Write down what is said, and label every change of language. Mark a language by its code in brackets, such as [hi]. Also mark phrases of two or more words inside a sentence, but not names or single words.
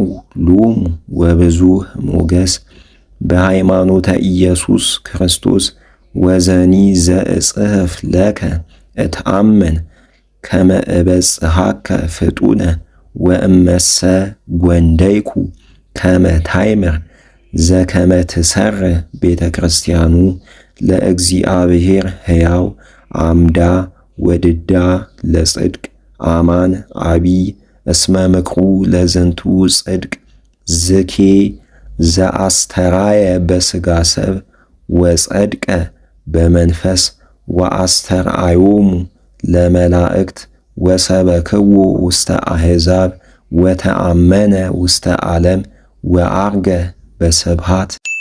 [gez] ሎሙ ወብዙህ ሞገስ በሃይማኖተ ኢየሱስ ክርስቶስ ወዘኒ ዘእጽሕፍ ለከ እትአመን ከመ እበጽሐከ ፍጡነ ወእመሰ ጐንደይኩ ከመ ታይምር ዘከመ ትሠርሕ ቤተ ክርስቲያኑ ለእግዚአብሔር ሕያው አምዳ ወድዳ ለጽድቅ አማን አቢይ እስመ ምክሩ ለዝንቱ ጽድቅ ዝኬ ዘአስተራየ በሥጋ ሰብ ወጸድቀ በመንፈስ ወአስተርአዮሙ ለመላእክት ወሰበክዎ ውስተ አሕዛብ ወተአመነ ውስተ ዓለም ወዐርገ በስብሐት